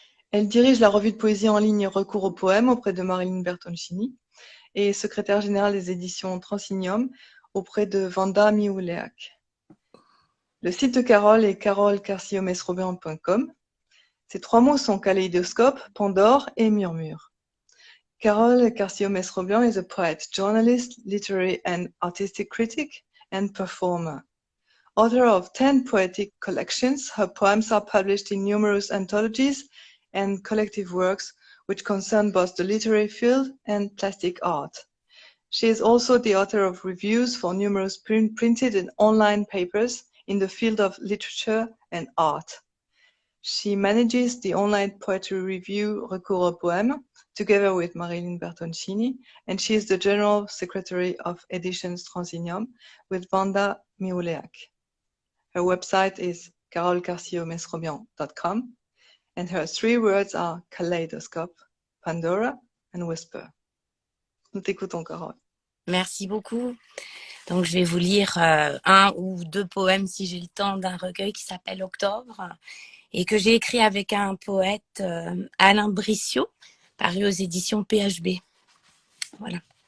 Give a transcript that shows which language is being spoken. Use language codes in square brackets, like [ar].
[fr] Elle dirige la revue de poésie en ligne Recours au poème auprès de Marilyn Bertoncini et est secrétaire générale des éditions Transignium auprès de Vanda Miouléac. Le site de Carole est carolcarciomesrobian.com. Ces trois mots sont kaléidoscope, Pandore et murmure. [en] Carole Carciomesrobian is a poet, journalist, literary and artistic critic, and performer. Author of 10 poetic collections, her poems are published in numerous anthologies and collective works which concern both the literary field and plastic art. She is also the author of reviews for numerous printed and online papers in the field of literature and art. She manages the online poetry review Recours au poème, together with Marilyn Bertoncini, and she is the General Secretary of Editions Transignium with Vanda Miouléac. Her website is carolcarciomesrobian.com, and her three words are kaleidoscope, Pandora, and whisper. [fr] Nous t'écoutons, Carole. Merci beaucoup. Donc, je vais vous lire un ou deux poèmes, si j'ai le temps, d'un recueil qui s'appelle Octobre et que j'ai écrit avec un poète, Alain Brissot, paru aux éditions PHB. Voilà.